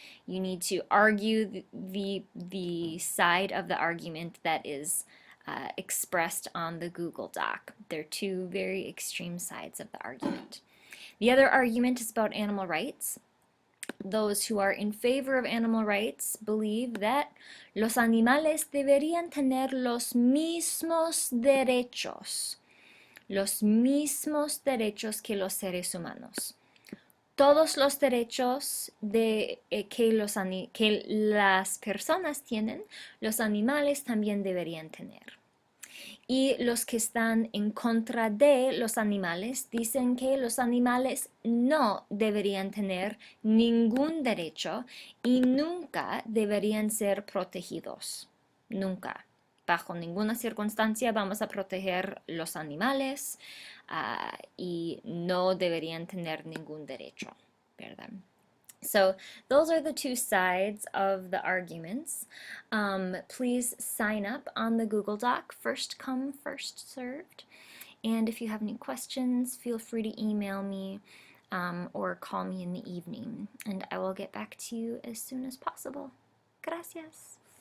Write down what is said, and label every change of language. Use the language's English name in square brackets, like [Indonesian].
[English] You need to argue the side of the argument that is expressed on the Google Doc. They're two very extreme sides of the argument. The other argument is about animal rights. Those who are in favor of animal rights believe that [Spanish] los animales deberían tener los mismos derechos que los seres humanos. Todos los derechos que las personas tienen, los animales también deberían tener. Y los que están en contra de los animales dicen que los animales no deberían tener ningún derecho y nunca deberían ser protegidos. Nunca. Bajo ninguna circunstancia vamos a proteger los animales y no deberían tener ningún derecho, ¿verdad? [English] So those are the two sides of the arguments. Please sign up on the Google Doc, first come, first served. And if you have any questions, feel free to email me or call me in the evening, and I will get back to you as soon as possible. [Spanish] Gracias.